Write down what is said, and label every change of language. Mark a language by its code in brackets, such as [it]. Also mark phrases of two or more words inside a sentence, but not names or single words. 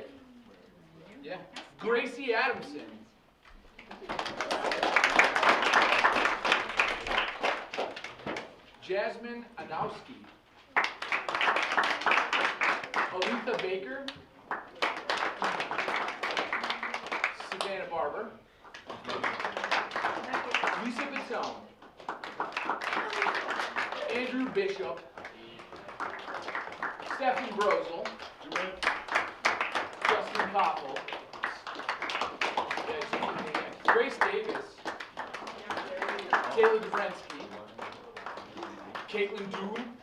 [en] Yeah. Gracie Adamson. Jasmine Anowski. Aletha Baker. Savannah Barber. Lisa Battone. Andrew Bishop. Stephen Brosel. Justin Koppel. Grace Davis. Taylor Dobrensky. Caitlin Doom.